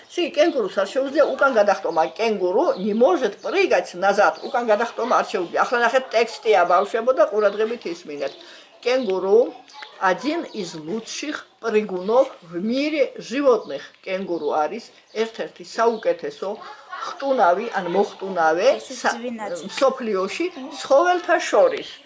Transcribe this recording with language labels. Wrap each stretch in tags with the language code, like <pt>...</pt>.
<ka>ესე იგი კენგურუს არ შეუძლია უკან გადახტომა.</ka> <ru>Кенгуру не может прыгать назад.</ru> <ka>უკან გადახტომა არ შეუძლია. ახლა ნახეთ ტექსტია ბავშვებო და ყურადღებით ისმინეთ.</ka> <ru>Кенгуру один из лучших прыгунов в мире животных.</ru> <ka>Кенгуру არის ერთ-ერთი საუკეთესო ხტუნავი ან მოხტუნავე მსოფლიოში ცხოველთა შორის.</ka>